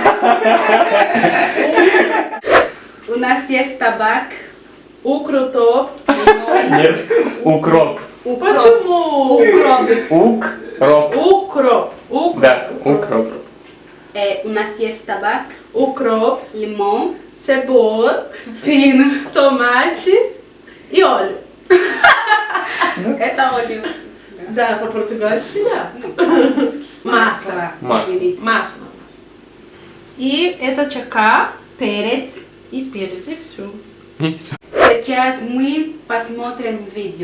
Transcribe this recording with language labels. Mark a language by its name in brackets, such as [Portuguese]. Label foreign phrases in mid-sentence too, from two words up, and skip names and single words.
[Russian] У нас есть табак. Укрутоп. Нет, укроп. Почему? Укроп. Укроп. Укроп. Да, укроп. У нас есть табак. Укроп. Лимон. Cebola. Пина. [Portuguese] Tomate e óleo. [Russian] Это олив. Да, по-португальски, да. Масса. Масса. И это чака. Перец. И перец, и все. Сейчас мы посмотрим видео.